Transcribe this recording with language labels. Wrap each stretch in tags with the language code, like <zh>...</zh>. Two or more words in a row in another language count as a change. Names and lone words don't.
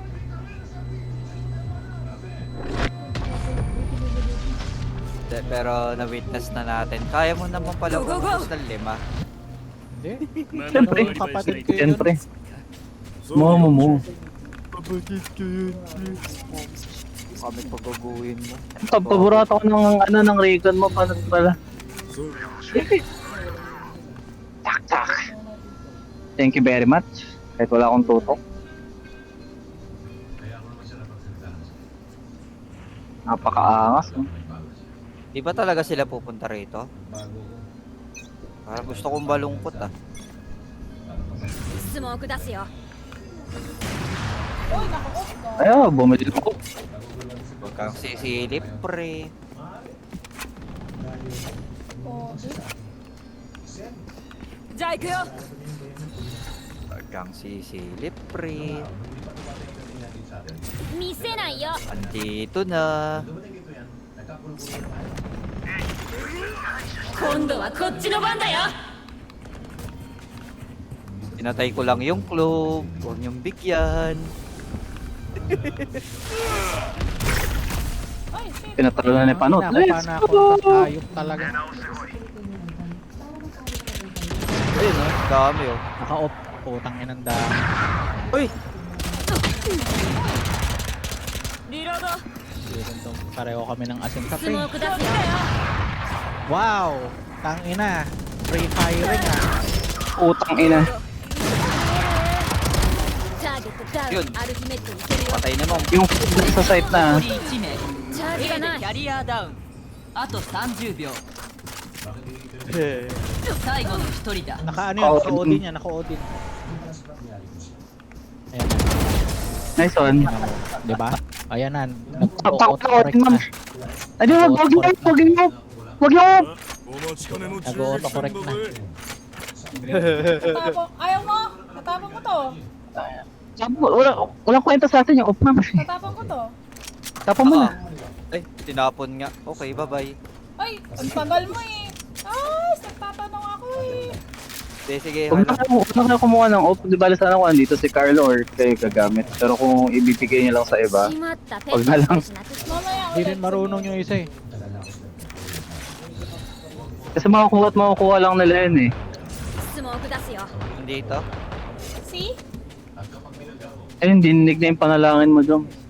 <tl>Pero na-witness na natin. Kaya mo naman pala</tl> <en>Go, go, go!</en> <tl>umubos ng 5. Hindi. Siyempre. Ano, kapatid ko yun. Siyempre. Mo. Kami pagbabuhin mo. Paborito ko ng Raycon mo. Paano pala? Tak.</tl> <en>Thank you very much.</en> <tl>Kahit wala akong tutok. Napakaangas. No? Di ba talaga sila pupunta rito? Parang gusto kong balungkot ah.</tl> <ja>スモーク出すよ</ja> <tl>Uy, naka-off ka. Ayaw, bumili ako. Huwag kang sisilip, pre. Oh,</tl> <ja>じゃあ行くよ</ja> <tl>Huwag kang sisilip, pre.</tl> <ja>見せないよ</ja> <tl>Andito na.</tl> <ja>今度はこっちの番だよ</ja> <tl>Tinatay ko lang yung club. Huwag niyong bigyan.</tl> <en>ay, shit.</en> <tl>Pinatalo na ni Panot. Nakuha</tl> <en>Let's</en> <tl>na ako.</tl> <en>go!</en> <tl>Ayok talaga. Ayun oh, dami oh. Naka-off. Putang inang dami. Uy!</tl> <ja>リロード</ja> <tl>Pareho kami ng asin sa</tl> <ja>スモー</ja> <tl>pre.</tl> <ja>ク出すよ</ja> <tl>Wow! Tangina.</tl> <en>Free firing ah.</en> <tl>Utang ina.</tl> <ja>ターゲットダウン</ja> <tl>Yun.</tl> <ja>アルティメットいけるよ</ja> <tl>Patay na Ma'am. Yung food sa site na.</tl> <ja>1 名チャージがないキャリアダウンあと30秒最後の一人だ</ja> <tl>Naka ano yun? Naka-Odin yan. Naka-Odin. Ayan na.</tl> <en>Nice one.</en> <tl>Tingnan mo. Diba? Ayan na. Takot na Nag-auto-correct ma'am. na. Ay, di, wag yung off. Wag yung off. Wag yung off.</tl> <ja>お待ちかねの銃撃</ja> <tl>Nag-auto-correct</tl> <ja>戦</ja> <tl>na.</tl> <ja>だぜ</ja> <tl>Tatapong, ayaw mo? Tatapong ko to. Walang kwenta sa atin yung off ma'am. Tatapong ko to. Tapon mo na. Ay, tinapon nga.</tl> <en>Okay, bye-bye.</en> <tl>Ay, ang tagal mo eh. Ay, nagtatanong ako eh. Sige, sige. Huwag na kayo kumuha ng off. Di bala sana kung andito si Carlo or kayo gagamit. Pero kung ibibigay niya lang sa iba,</tl> <ja>しまったペ</ja> <tl>wag na lang.</tl> <ja>ットしなくて</ja> <tl>Mamaya Hindi ulit. rin marunong yung isa eh. Kasi makukuha at makukuha lang nila yun eh.</tl> <ja>スモーク出すよ</ja> <tl>Dito.</tl> <en>See?</en> <tl>Ayun, dinig na yung panalangin mo dyan.</tl>